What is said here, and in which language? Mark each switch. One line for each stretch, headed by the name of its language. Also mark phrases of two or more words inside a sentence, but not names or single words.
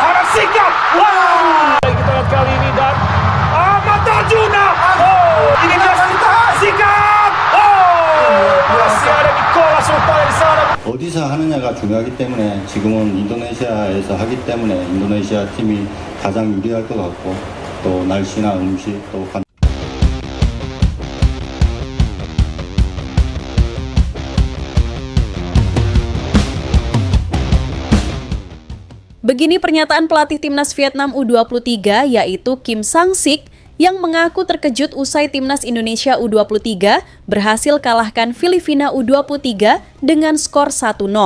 Indonesian: Sikap. Wow. Kita lihat kali ini dan Ahmad Arjuna. Ini dia Sikap. masih ada Nicolas Rupaya di sana.
Korean: 어디서 하느냐가 중요하기 때문에 지금은 인도네시아에서 하기 때문에 인도네시아 팀이 가장 유리할 것 같고 또 날씨나 음식 또
Indonesian: Begini pernyataan pelatih timnas Vietnam U23 yaitu Kim Sang-sik yang mengaku terkejut usai timnas Indonesia U23 berhasil kalahkan Filipina U23 dengan skor 1-0.